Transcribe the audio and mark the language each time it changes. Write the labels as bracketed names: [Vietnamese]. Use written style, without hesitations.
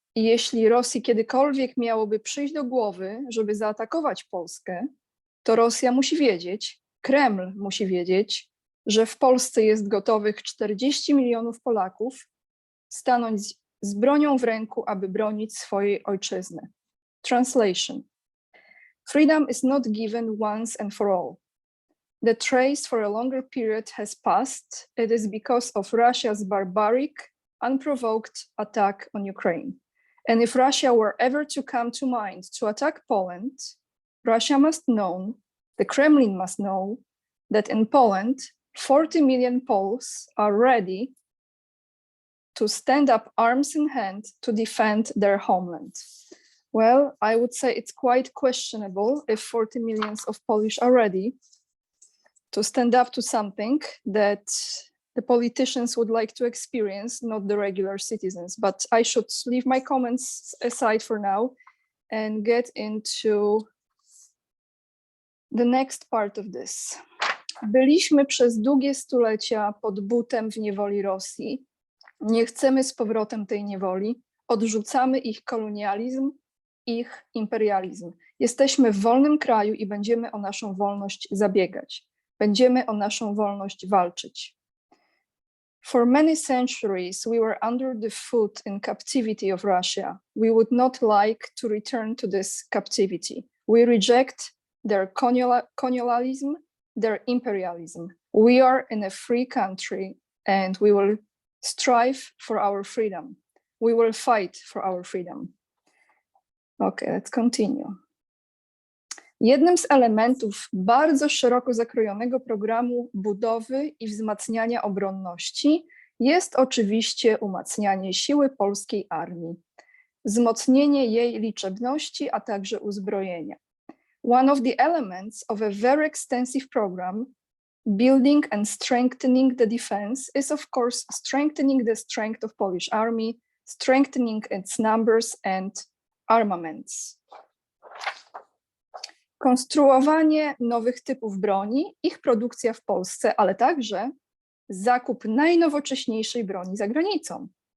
[Polish] I jeśli Rosji kiedykolwiek miałoby przyjść do głowy, żeby zaatakować Polskę, to Rosja musi wiedzieć, Kreml musi wiedzieć, że w Polsce jest gotowych 40 milionów Polaków stanąć z bronią w ręku, aby bronić swojej ojczyzny. [English] Translation. Freedom is not given once and for all. The trace for a longer period has passed. It is because of Russia's barbaric, unprovoked attack on Ukraine. And if Russia were ever to come to mind to attack Poland, Russia must know, the Kremlin must know, that in Poland, 40 million Poles are ready to stand up arms in hand to defend their homeland. Well, I would say it's quite questionable if 40 millions of Polish are ready to stand up to something that the politicians would like to experience, not the regular citizens. But I should leave my comments aside for now and get into the next part of this. [Polish] Byliśmy przez długie stulecia pod butem w niewoli Rosji. Nie chcemy z powrotem tej niewoli. Odrzucamy ich kolonializm, ich imperializm. Jesteśmy w wolnym kraju i będziemy o naszą wolność zabiegać. Będziemy o naszą wolność walczyć. [English] For many centuries, we were under the foot in captivity of Russia. We would not like to return to this captivity. We reject their colonialism, their imperialism. We are in a free country and we will strive for our freedom. We will fight for our freedom. Okay, let's continue. [Polish] Jednym z elementów bardzo szeroko zakrojonego programu budowy i wzmacniania obronności jest oczywiście umacnianie siły polskiej armii, wzmocnienie jej liczebności, a także uzbrojenia. [English] One of the elements of a very extensive program, building and strengthening the defense, is of course strengthening the strength of Polish army, strengthening its numbers and armaments. [Polish] Konstruowanie nowych typów broni, ich produkcja w Polsce, ale także zakup najnowocześniejszej broni za granicą.